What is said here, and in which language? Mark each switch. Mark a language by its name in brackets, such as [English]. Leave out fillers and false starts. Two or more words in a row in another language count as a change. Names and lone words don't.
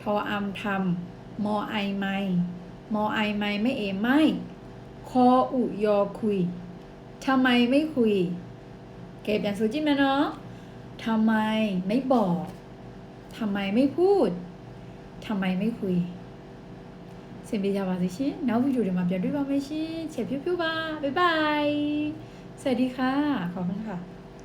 [Thai] ออำทำมอไอไม่มอไอไม่เอไม่คออุยอคุยทำไมไม่คุยเก็บอย่างสุจิมนะเนาะทำไมไม่บอกทำไมไม่พูดทำไมไม่คุยเสร็จไปจาบาสิชิ [Burmese] နောက်ဗီဒီယိုတွေမှာပြန်တွေ့ပါမယ်ရှင်ချက်ဖြူဖြူပါ [Thai] บ๊ายบายสวัสดีค่ะขอบคุณค่ะ